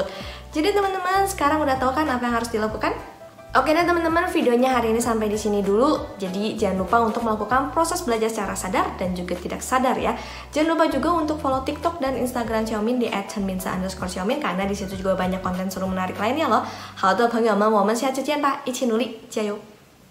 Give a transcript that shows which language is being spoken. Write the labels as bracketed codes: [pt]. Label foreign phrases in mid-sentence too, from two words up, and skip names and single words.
[id] Jadi teman-teman, sekarang udah tahu kan apa yang harus dilakukan? Oke deh teman-teman, videonya hari ini sampai di sini dulu. Jadi jangan lupa untuk melakukan proses belajar secara sadar dan juga tidak sadar ya. Jangan lupa juga untuk follow TikTok dan Instagram Xiaomin di @chenminsa_Xiaomin karena di situ juga banyak konten seru menarik lainnya loh. [zh] 好的朋友们，我们下次见吧，一起努力，加油！